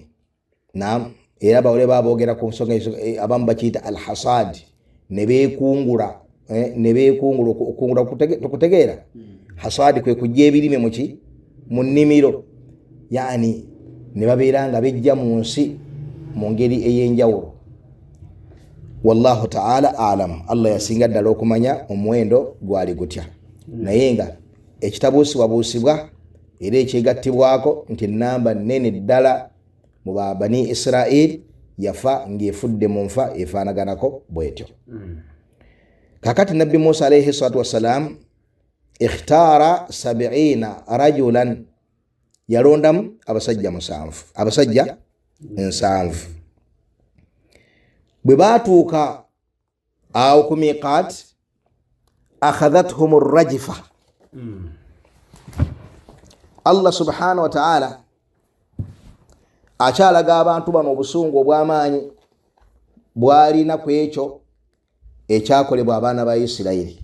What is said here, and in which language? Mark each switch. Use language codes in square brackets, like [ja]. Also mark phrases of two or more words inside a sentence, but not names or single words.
[lg] Era bawole baboogera ku nsonga abamu bakiyita al-hasad, ne beekungula okungula tukutegeera. Hasad kwe kujja ebirime mu nnimiro, yani ne babeera nga bejja mu nsi mu ngeri ey'enjawulo. [ar] والله تعالى أعلم. [lg] Allah yasinga ddala okumanya omuwendo gwali gutya. Naye nga ekitabuusibwabuusibwa era ekyegattibwako nti namba nnene ddala mu Bani Israel yafa ng'efudde mu nfa efaanaganako bwetyo. Kakati Nabbi [ar] Musa عليه الصلاة والسلام اختار 70 رجلا, [lg] yalondamu abasajja 70. Bwe baatuuka awo ku miqaat [ar] أخذتهم الرجفة. [lg] Allah [ar] سبحانه وتعالى [lg] akyalaga abantu bano obusungu obw'amaanyi bwalina ku ekyo ekyakolebwa abaana ba Isirayiri.